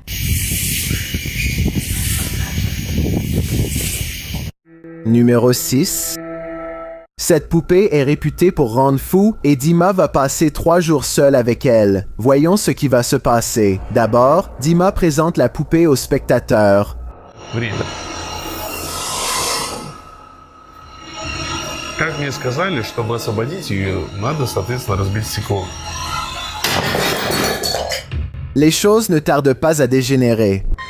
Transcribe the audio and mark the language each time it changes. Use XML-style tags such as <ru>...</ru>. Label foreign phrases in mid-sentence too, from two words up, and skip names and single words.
<fr>Numéro 6. Cette poupée est réputée pour rendre fou et Dima va passer 3 jours seul avec elle. Voyons ce qui va se passer. D'abord, Dima présente la poupée aux spectateurs.</fr> <ru>Время. Как мне сказали, чтобы освободить ее, надо, соответственно, разбить стекло.</ru> <fr>Les choses ne tardent pas à dégénérer.</fr>